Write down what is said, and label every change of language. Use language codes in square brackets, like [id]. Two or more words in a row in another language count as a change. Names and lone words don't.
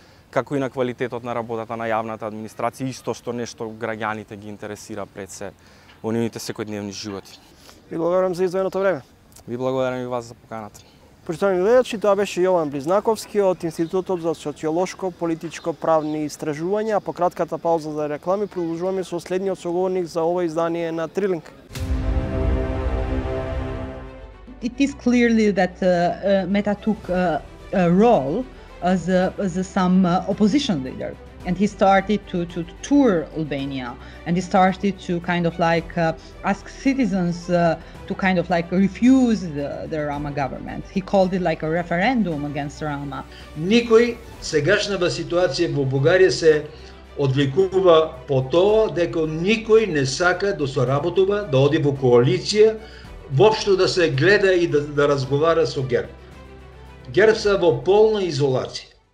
[mk] како и на квалитетот на работата на јавната администрација, исто што нешто граѓаните ги интересира пред се во нивните секојдневни животи. Ви благодарам за издвоеното време. Ви благодарам и вас за поканата. Почитувани гледачи, тоа беше Јован Близнаковски од Институтот за социолошко политичко правни истражувања, а по кратката пауза за реклами продолжуваме со следниот соговорник за ова издание на Трилинг. [en] It is clearly that Meta took a role as some opposition leader, and he started to tour Albania, and he started to kind of like ask citizens to kind of like refuse the Rama government. He called it like a referendum against Rama. [mk] Никој сегашната ситуација во Бугарија се одликува по тоа дека никој не сака да соработува, да оди во коалиција, воопшто да се гледа и да разговара со ГЕРБ. ГЕРБ се во полна изолација.